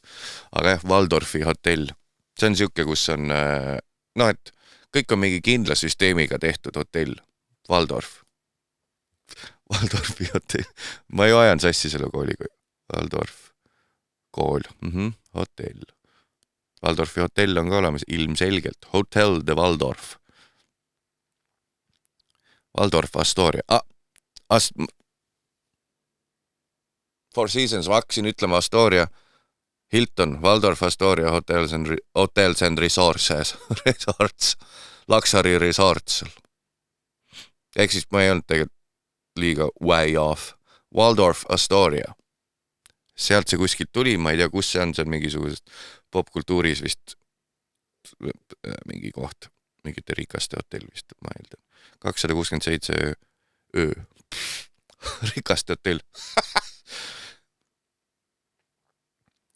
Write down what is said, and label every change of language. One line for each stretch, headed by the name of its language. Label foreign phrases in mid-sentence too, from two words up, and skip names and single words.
Estonian: Aga jah, Waldorfi hotell. See on siuke, kus on, et kõik on mingi kindla süsteemiga tehtud hotell. Waldorfi hotell. Ma ju ajan sassi selle kooliga. Waldorf kool. Hotell. Waldorfi hotell on ka olemas ilmselgelt. Hotel de Waldorf. Waldorf Astoria. Four Seasons, ma hakkasin ütlema Astoria. Hilton, Waldorf Astoria Hotels and Resorts.
English: Luxury Resorts.
Estonian: Ehk siis ma ei olnud tegelikult liiga
English: way off.
Estonian: Waldorf Astoria. Sealt see kuskilt tuli, ma ei tea, kus see on mingisugusest popkultuuris vist mingi koht, mingite rikaste hotell vist, ma eeldan. 267 öö. Rikaste hotell.